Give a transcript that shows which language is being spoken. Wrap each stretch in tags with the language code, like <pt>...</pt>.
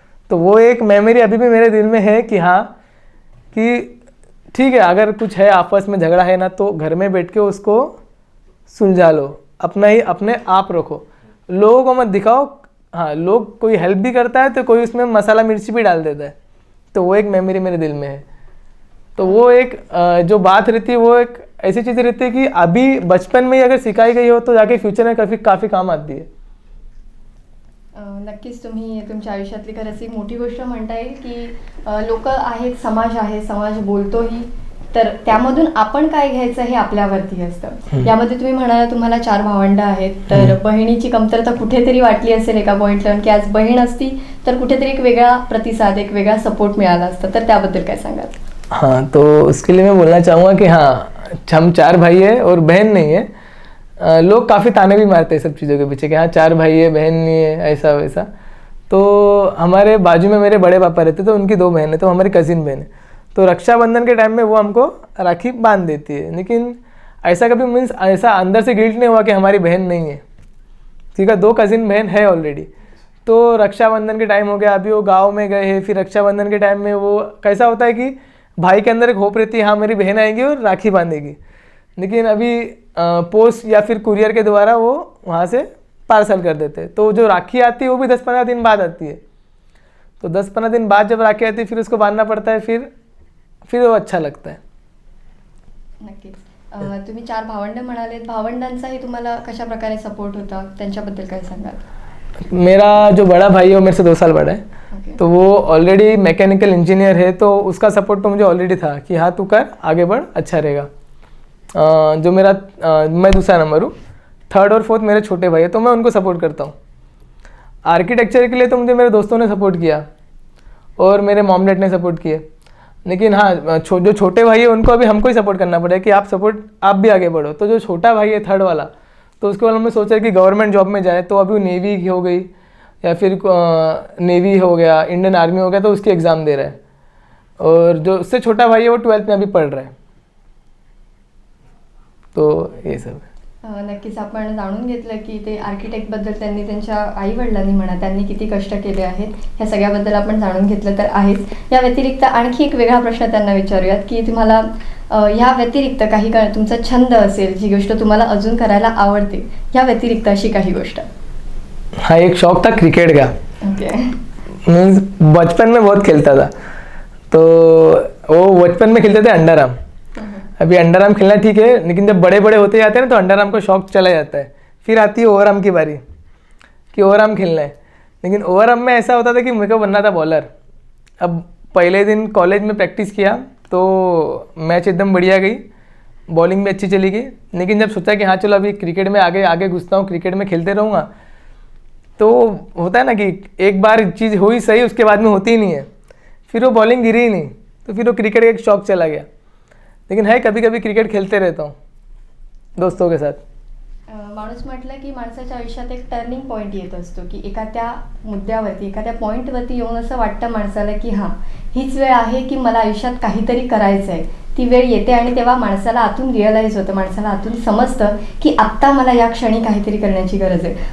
<hi>तो वो एक मेमोरी अभी भी मेरे दिल में है कि हाँ, कि ठीक है, अगर कुछ है आपस में झगड़ा है ना, तो घर में बैठ के उसको सुलझा लो, अपने आप रखो, लोगों को मत दिखाओ. हाँ, लोग कोई हेल्प भी करता है तो कोई उसमें मसाला मिर्ची भी डाल देता है. तो वो एक मेमोरी मेरे दिल में है. तो वो एक जो बात रहती है, वो एक ऐसी चीज़ रहती है कि अभी बचपन में ही अगर सिखाई गई हो तो जाके फ्यूचर में काफ़ी काम आती है.</hi> <mr>नक्कीच तुम्ही तुमच्या आयुष्यातली खरंच एक मोठी गोष्ट म्हणता येईल की लोक आहेत, समाज आहे, समाज बोलतोही, तर त्यामधून आपण काय घ्यायचं हे आपल्यावरती असतं. यामध्ये तुम्ही म्हणाला तुम्हाला 4 भावंड आहेत, तर बहिणीची कमतरता कुठेतरी वाटली असेल एका पॉईंटला, की आज बहीण असती तर कुठेतरी एक वेगळा प्रतिसाद, एक वेगळा सपोर्ट मिळाला असता, तर त्याबद्दल काय सांगाल?</mr> <hi>हाँ, तो उसके लिए मैं बोलना चाहूँगा कि हाँ, हम 4 भाई है और बहन नहीं है. लोग काफ़ी ताने भी मारते हैं सब चीज़ों के पीछे कि हाँ 4 भाई है, बहन नहीं है, ऐसा वैसा. तो हमारे बाजू में मेरे बड़े पापा रहते, तो उनकी 2 बहन है, तो हमारी कज़िन बहन है. तो रक्षाबंधन के टाइम में वो हमको राखी बांध देती है, लेकिन ऐसा कभी मीन्स ऐसा अंदर से गिल्ट नहीं हुआ कि हमारी बहन नहीं है. ठीक है, 2 कज़िन बहन है ऑलरेडी. तो रक्षाबंधन के टाइम हो गया, अभी वो गाँव में गए हैं, फिर रक्षाबंधन के टाइम में वो कैसा होता है कि भाई के अंदर एक होप रहती है, हाँ मेरी बहन आएगी और राखी बांधेगी. लेकिन अभी पोस्ट या फिर कुरियर के द्वारा वो वहाँ से पार्सल कर देते हैं. तो जो राखी आती है वो भी 10-15 दिन बाद आती है. तो 10-15 दिन बाद जब राखी आती है, फिर उसको बांधना पड़ता है, फिर वो अच्छा लगता है.</hi> <mr>नक्कीच. तुम्ही 4 भावंड म्हणालेत, भावंडांचाही तुम्हाला कशा प्रकारे सपोर्ट होता, त्यांच्याबद्दल काय सांगाल?</mr> <hi>मेरा जो बड़ा भाई है वो मेरे से 2 साल बड़ा है.</hi> <en>Okay.</en> <hi>तो वो ऑलरेडी मैकेनिकल इंजीनियर है, तो उसका सपोर्ट तो मुझे ऑलरेडी था कि हाँ तू कर, आगे बढ़, अच्छा रहेगा. जो मैं दूसरा नंबर हूँ, 3rd और 4th मेरे छोटे भाई है, तो मैं उनको सपोर्ट करता हूँ. आर्किटेक्चर के लिए तो मुझे मेरे दोस्तों ने सपोर्ट किया और मेरे मॉम डैड ने सपोर्ट किए. लेकिन हाँ, जो छोटे भाई है उनको अभी हमको ही सपोर्ट करना पड़ेगा कि आप भी आगे बढ़ो. तो जो छोटा भाई है 3rd वाला, तो उसके बाद हमने सोचा कि गवर्नमेंट जॉब में जाए. तो अभी वो नेवी हो गई या फिर नेवी हो गया, इंडियन आर्मी हो गया, तो उसकी एग्ज़ाम दे रहा है. और जो उससे छोटा भाई है वो 12th में अभी पढ़ रहा है. तो ये सब है.</hi> <mr>नक्कीच आपण जाणून घेतलं की ते आर्किटेक्टबद्दल त्यांनी त्यांच्या आईवडिलांनी म्हणा त्यांनी किती कष्ट केले आहेत, ह्या सगळ्याबद्दल आपण जाणून घेतलं तर आहेच. या व्यतिरिक्त आणखी एक वेगळा प्रश्न त्यांना विचारूयात की तुम्हाला ह्या व्यतिरिक्त काही तुमचा छंद असेल, जी गोष्ट तुम्हाला अजून करायला आवडते, ह्या व्यतिरिक्त अशी काही गोष्ट?</mr> <hi>हाँ, एक शौक था क्रिकेट का.</hi> <en>Okay.</en> <hi>मीन्स बचपन में बहुत खेलता था. तो वो बचपन में खेलते थे अंडरआर्म. अभी अंडरआर्म खेलना ठीक है, लेकिन जब बड़े बड़े होते जाते हैं ना, तो अंडरआर्म का शौक चला जाता है. फिर आती है ओवरआर्म की बारी कि ओवरआर्म खेलना है. लेकिन ओवरआर्म में ऐसा होता था कि मेरे को बनना था बॉलर. अब पहले दिन कॉलेज में प्रैक्टिस किया तो मैच एकदम बढ़िया गई, बॉलिंग भी अच्छी चली गई. लेकिन जब सोचा कि हाँ चलो अभी क्रिकेट में आगे घुसता हूँ, क्रिकेट में खेलते रहूँगा, तो होता है ना कि एक बार चीज़ हुई सही, उसके बाद में होती ही नहीं है. फिर वो बॉलिंग गिरी ही नहीं, तो फिर वो क्रिकेट का एक शौक चला गया. लेकिन है कभी कभी क्रिकेट खेलते रहता हूँ दोस्तों के साथ.</hi> <mr>माणूस म्हटलं की माणसाच्या आयुष्यात एक टर्निंग पॉईंट येत असतो की एखाद्या मुद्द्यावरती एखाद्या पॉईंटवरती येऊन असं वाटतं माणसाला की हां हीच वेळ आहे की मला आयुष्यात काहीतरी करायचं आहे. ती वेळ येते आणि तेव्हा माणसाला आतून रिअलाईज होतं, माणसाला आतून समजतं की आत्ता मला या क्षणी काहीतरी करण्याची गरज आहे.</mr>